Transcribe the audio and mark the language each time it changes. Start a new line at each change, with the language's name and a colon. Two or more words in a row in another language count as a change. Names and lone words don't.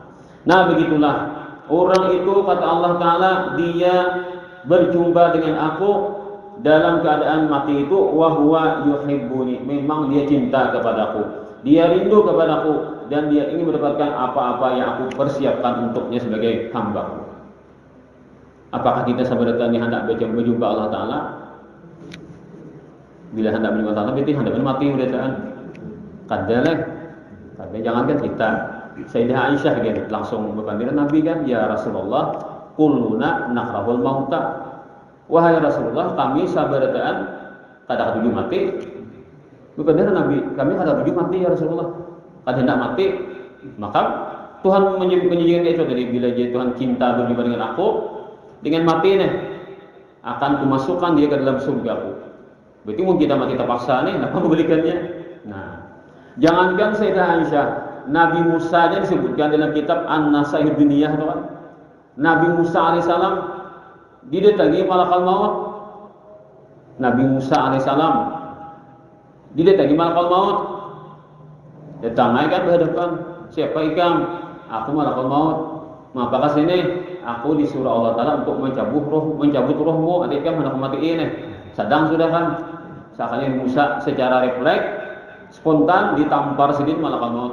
Indonesian: Nah, begitulah orang itu kata Allah Ta'ala, dia berjumpa dengan aku dalam keadaan mati itu
Arabic: وهو يحبني,
Indonesian: memang dia cinta kepadaku, dia rindu kepadaku, dan dia ingin mendapatkan apa-apa yang aku persiapkan untuknya sebagai hambaku. Apakah kita sampai datang hendak berjumpa Allah Ta'ala? Bila hendak berjumpa Allah Ta'ala, berarti hendak mati udah kadang jangankan kita, Sayyidah Aisyah kan langsung berpanggil Nabi kan,
Arabic: يا رسول الله كلنا نكره الموت.
Banjar: Wahai Rasulullah, kami sabaratan kada ketujuh mati. Berpanggil Nabi, kami kada ketujuh mati ya Rasulullah. Kada hendak mati.
Indonesian: Maka Tuhan menunjukkan itu tadi, bila dia Tuhan cinta berjumpa dengan aku, dengan mati nih akan kumasukkan dia ke dalam surgaku. Berarti mungkin kita mati terpaksa nih, apa membelikannya? Nah, jangankan Sayyidah Aisyah, Nabi Musa aja disebutkan dalam kitab An-Nasaih Diniyah, kan? Nabi Musa alaihissalam didatangi malakal maut. Nabi Musa alaihissalam didatangi malakal maut. Datang kan berhadapan, siapa ikam? Aku malakal maut. Apakah sini? Aku disuruh Allah Ta'ala untuk mencabut rohmu.
Banjar: Adik ikam hendak mati ini.
Indonesian: Sedang sudah kan? Seakan Musa secara refleks spontan ditampar sedikit malakal maut.